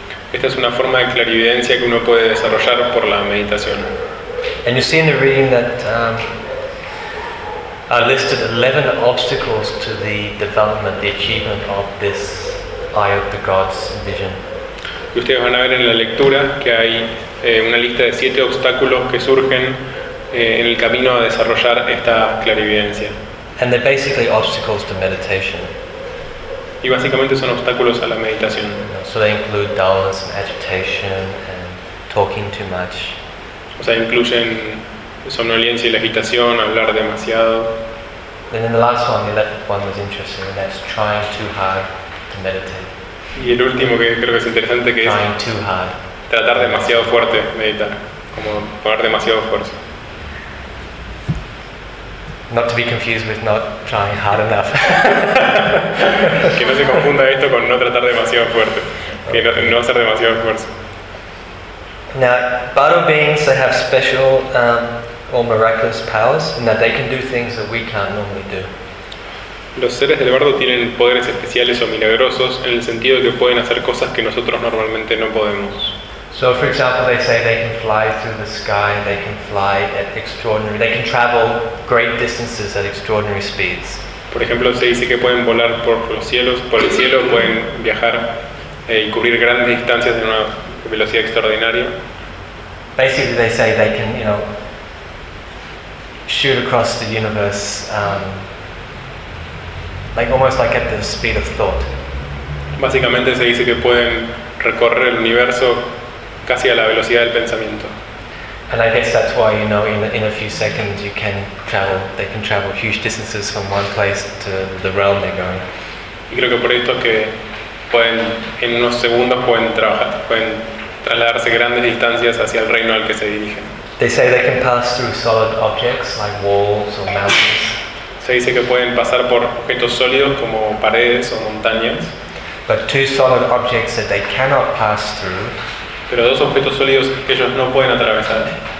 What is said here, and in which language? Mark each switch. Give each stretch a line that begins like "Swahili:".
Spanish: Esta es una forma de clarividencia que uno puede desarrollar por la meditación.
English: And you see in the reading that I listed 11 obstacles to the development, the achievement of this Eye of the Gods vision.
Spanish: Y ustedes van a ver en la lectura que hay una lista de 7 obstáculos que surgen en el camino a desarrollar esta clarividencia.
English: And they're basically obstacles to meditation.
Spanish: Y básicamente son obstáculos a la meditación.
English: So they include dullness and agitation and talking too much.
Spanish: O sea, incluyen somnolencia y la agitación, hablar demasiado.
English: And then the last one, the 11th one, was interesting, and that's trying too hard to meditate.
Spanish: Y el último que creo que es interesante, que
English: trying
Spanish: es
English: too hard.
Spanish: Tratar demasiado fuerte meditar, como poner demasiado esfuerzo.
English: Not to be confused with not trying hard enough.
Spanish: Que no se confunda esto con no tratar demasiado fuerte, que no hacer demasiado esfuerzo.
English: Now, bardo beings that have special or miraculous powers, and that they can do things that we can't normally do.
Spanish: Los seres del bardo tienen poderes especiales o milagrosos en el sentido de que pueden hacer cosas que nosotros normalmente no podemos.
English: So, for example, they say they can fly through the sky. They can fly at extraordinary. They can travel great distances at extraordinary speeds.
Spanish: Por ejemplo, se dice que pueden volar por los cielos, por el cielo, pueden viajar y cubrir grandes distancias en una velocidad extraordinaria.
English: Basically, they say they can, you know, shoot across the universe, like almost like at the speed of thought.
Spanish: Básicamente se dice que pueden recorrer el universo casi a la velocidad del pensamiento.
English: And I guess that's why, you know, in a few seconds you can travel, they can travel huge distances from one place to the realm they're going.
Spanish: Y creo que por esto es que pueden, en unos segundos pueden trabajar, pueden trasladarse grandes distancias hacia el reino al que se dirigen.
English: They say they can pass through solid objects like walls or mountains.
Spanish: Se dice que pueden pasar por objetos sólidos como paredes o montañas.
English: But two solid objects that they cannot pass through.
Spanish: Pero dos objetos sólidos que ellos no pueden atravesar.